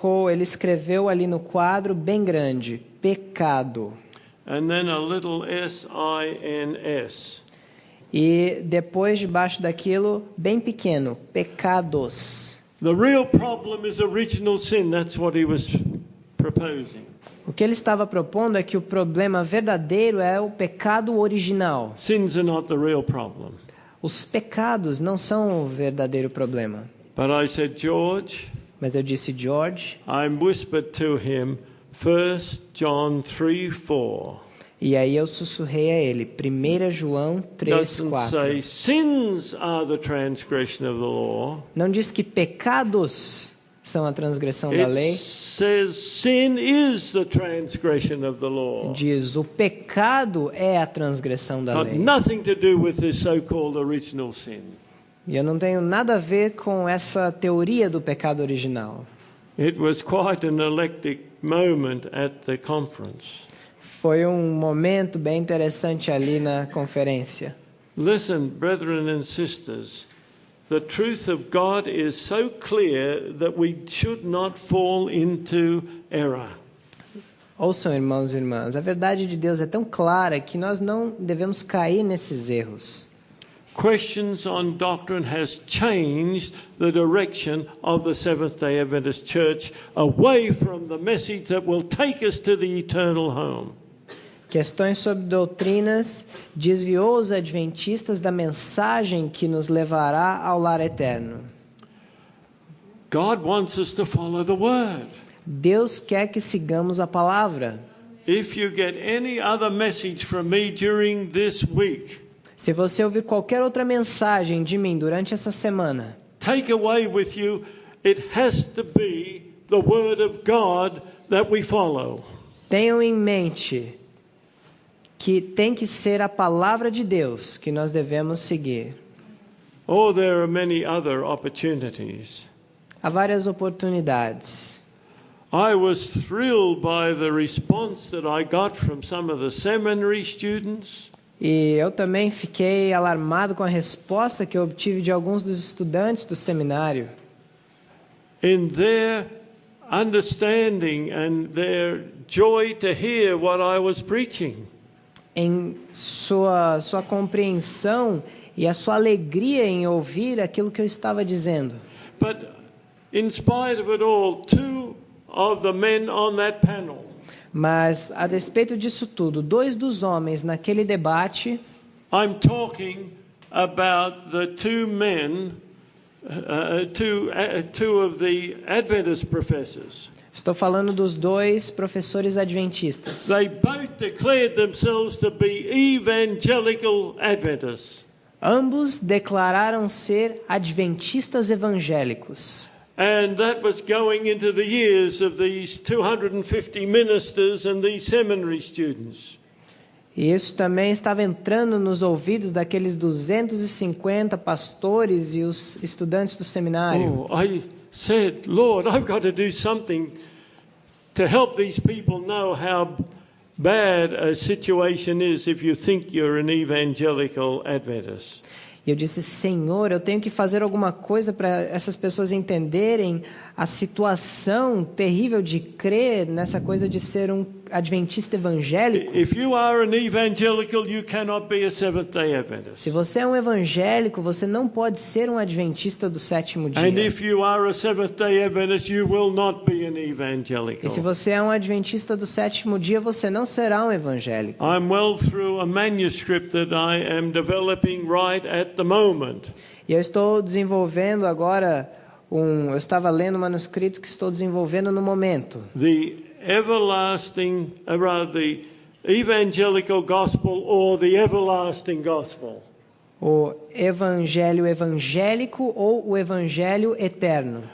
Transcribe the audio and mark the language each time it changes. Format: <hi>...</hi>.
<pt>Ele escreveu ali no quadro bem grande, pecado.</pt> <en>And then a little S-I-N-S.</en> <pt>E depois, debaixo daquilo, bem pequeno, pecados.</pt> <en>The real problem is original sin. That's what he was proposing.</en> <pt>O que ele estava propondo é que o problema verdadeiro é o pecado original.</pt> <en>Sins are not the real problem.</en> <pt>Os pecados não são o verdadeiro problema.</pt> <en>But I said, George,</en> <pt>Mas eu disse, George,</pt> <en>I whispered to him 1 John 3:4.</en> <pt>e aí eu sussurrei a ele, 1 João 3:4.</pt> <en>Doesn't say sins are the transgression of the law.</en> <pt>Não diz que pecados são a transgressão da</pt> <en>It</en> <pt>lei.</pt> <en>says sin is the transgression of the law.</en> <pt>Diz, o pecado é a transgressão da</pt> <en>Got</en> <pt>lei.</pt> <en>nothing to do with this so-called original sin.</en> <pt>E eu não tenho nada a ver com essa teoria do pecado original.</pt> <en>It was quite an electric moment at the conference.</en> <pt>Foi um momento bem interessante ali na conferência.</pt> <en>Listen, brethren and sisters, the truth of God is so clear that we should not fall into error.</en> <pt>Ouçam, irmãos e irmãs, a verdade de Deus é tão clara que nós não devemos cair nesses erros.</pt> <en>Questions on doctrine has changed the direction of the Seventh-day Adventist Church away from the message that will take us to the eternal home.</en> <pt>Questões sobre doutrinas desviou os adventistas da mensagem que nos levará ao lar eterno.</pt> <en>God wants us to follow the word.</en> <pt>Deus quer que sigamos a palavra.</pt> <en>If you get any other message from me during this week,</en> <pt>Se você ouvir qualquer outra mensagem de mim durante essa semana,</pt> <en>take away with you, it has to be the word of God that we follow.</en> <pt>tenham em mente que tem que ser a palavra de Deus que nós devemos seguir.</pt> <en>Oh, there are many other opportunities.</en> <pt>Há várias oportunidades.</pt> <en>I was thrilled by the response that I got from some of the seminary students.</en> <pt>E eu também fiquei alarmado com a resposta que eu obtive de alguns dos estudantes do seminário.</pt> <en>In their understanding and their joy to hear what I was preaching.</en> <pt>Em sua compreensão e a sua alegria em ouvir aquilo que eu estava dizendo.</pt> <en>But in spite of it all, two of the men on that panel</en> <pt>Mas, a despeito disso tudo, 2 dos homens naquele debate,</pt> <en>I'm talking about the two men, two of the Adventist professors.</en> <pt>estou falando dos 2 professores adventistas.</pt> <en>They both declared themselves to be evangelical Adventists.</en> <pt>Ambos declararam ser adventistas evangélicos.</pt> <en>And that was going into the ears of these 250 ministers and these seminary students.</en> <pt>E isso também estava entrando nos ouvidos daqueles 250 pastores e os estudantes do seminário.</pt> <en>Oh, I said, Lord, I've got to do something to help these people know how bad a situation is if you think you're an evangelical Adventist.</en> <pt>E eu disse, Senhor, eu tenho que fazer alguma coisa para essas pessoas entenderem a situação terrível de crer nessa coisa de ser um adventista evangélico.</pt> <en>If you are an evangelical, you cannot be a Seventh-day Adventist.</en> <pt>Se você é um evangélico, você não pode ser um adventista do sétimo dia.</pt> <en>And if you are a Seventh-day Adventist, you will not be an evangelical.</en> <pt>E se você é um adventista do sétimo dia, você não será um evangélico.</pt> <en>I'm well through a manuscript that I am developing right at the moment.</en> <pt>E eu estou desenvolvendo agora eu estava lendo um manuscrito que estou desenvolvendo no momento.</pt> <en>The everlasting, rather the evangelical gospel or the everlasting gospel.</en> <pt>O evangelho evangélico ou o evangelho eterno.</pt>